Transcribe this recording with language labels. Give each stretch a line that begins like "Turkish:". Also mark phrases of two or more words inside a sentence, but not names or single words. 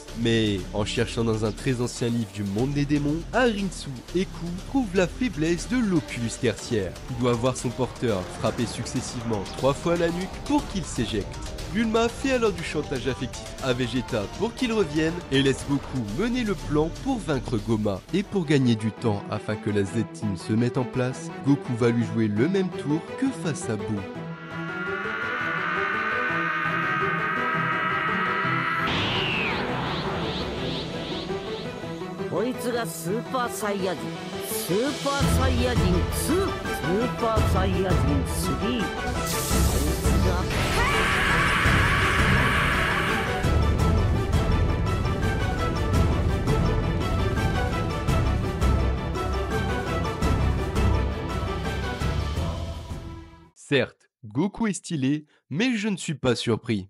French: Mais, en cherchant dans un très ancien livre du monde des démons, Harinsu et Ku trouvent la faiblesse de l'Oculus tertiaire, qui doit voir son porteur frapper successivement 3 fois la nuque pour qu'il s'éjecte. Bulma fait alors du chantage affectif à Vegeta pour qu'il revienne et laisse Goku mener le plan pour vaincre Goma. Et pour gagner du temps afin que la Z-Team se mette en place, Goku va lui jouer le même tour que face à Boo.
Japanese: こいつがスーパーサイヤ人、スーパーサイヤ人2、スーパーサイヤ人3。こいつが
French: Certes, Goku est stylé, mais je ne suis pas surpris.